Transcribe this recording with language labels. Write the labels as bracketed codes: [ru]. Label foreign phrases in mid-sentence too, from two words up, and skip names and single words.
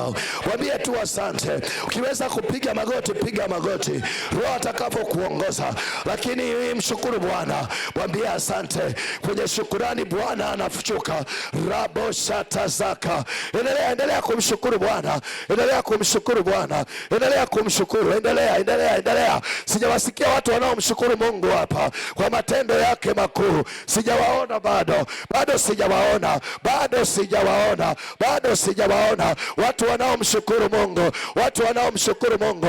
[sw] Wambie tu asante. Ukiweza kupiga magoti, piga magoti, Roho atakapokuongoza. Lakini mshukuru Bwana, mwambie asante. Kwenye shukurani Bwana anafuchuka. Rabo shata zaka. Endelea, endelea kumshukuru Bwana, endelea kumshukuru Bwana, endelea kumshukuru, endelea, endelea, endelea. Sijawasikia watu wanaomshukuru Mungu hapa kwa matendo yake makuu. Sijawaona bado, bado sijawaona, bado sijawaona, bado sijawaona watu wanaomshukuru Mungu, watu wanaomshukuru Mungu.